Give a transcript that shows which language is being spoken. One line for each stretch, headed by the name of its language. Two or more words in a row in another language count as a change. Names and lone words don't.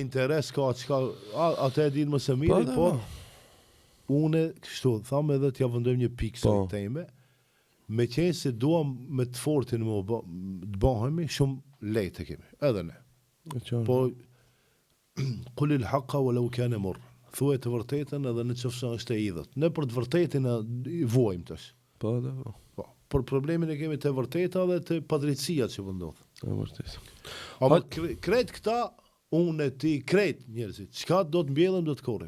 Albanian: interes ka çka, atë e din më së Po, miri, da, po po. unë kështu thamë edhe t'ja vendojmë një pikë Po. së teme, me qenë se duam me të fortin të bëhemi, shumë lehtë e kemi, edhe ne.
Arabic: Po, قل الحق ولو كان مرا.
Albanian: Thuaj të vërtetën edhe në qoftë është e idhët. Ne për të vërtetën i vuajmë tash. Po, da, po. Po, por problemin e kemi të vërteta dhe të padrejtësia që po ndodh. E vërtet. Ama krejt këta, unë ti, krejt njerëzit, çka do të mbjellëm, do të korrim.